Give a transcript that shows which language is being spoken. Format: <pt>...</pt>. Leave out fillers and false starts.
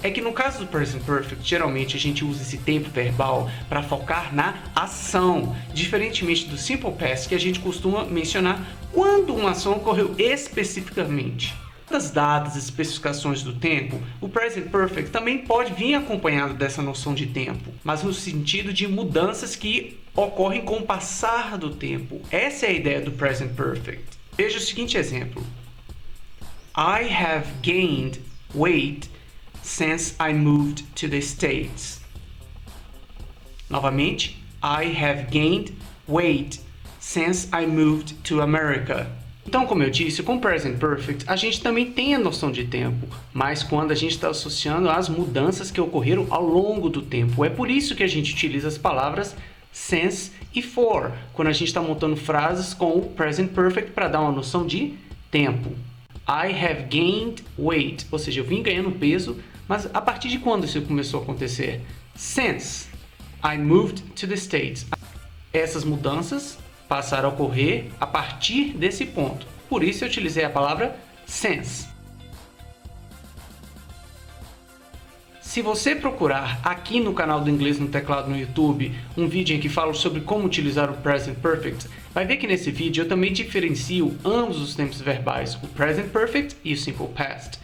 <pt>É que no caso do Present Perfect, geralmente a gente usa esse tempo verbal para focar na ação, diferentemente do Simple Past, que a gente costuma mencionar quando uma ação ocorreu especificamente. Das datas e especificações do tempo, o Present Perfect também pode vir acompanhado dessa noção de tempo, mas no sentido de mudanças que ocorrem com o passar do tempo. Essa é a ideia do Present Perfect. Veja o seguinte exemplo.</pt> <en>I have gained weight since I moved to the States. Novamente, I have gained weight since I moved to America.</en> <pt>Então, como eu disse, com o Present Perfect, a gente também tem a noção de tempo, mas quando a gente está associando às mudanças que ocorreram ao longo do tempo. É por isso que a gente utiliza as palavras since e for, quando a gente está montando frases com o Present Perfect para dar uma noção de tempo.</pt> <en>I have gained weight,</en> <pt>ou seja, eu vim ganhando peso, mas a partir de quando isso começou a acontecer?</pt> <en>Since I moved to the States.</en> <pt>Essas mudanças passaram a ocorrer a partir desse ponto. Por isso eu utilizei a palavra since. Se você procurar aqui no canal do Inglês no Teclado no YouTube um vídeo em que falo sobre como utilizar o Present Perfect, vai ver que nesse vídeo eu também diferencio ambos os tempos verbais, o Present Perfect e o Simple Past.</pt>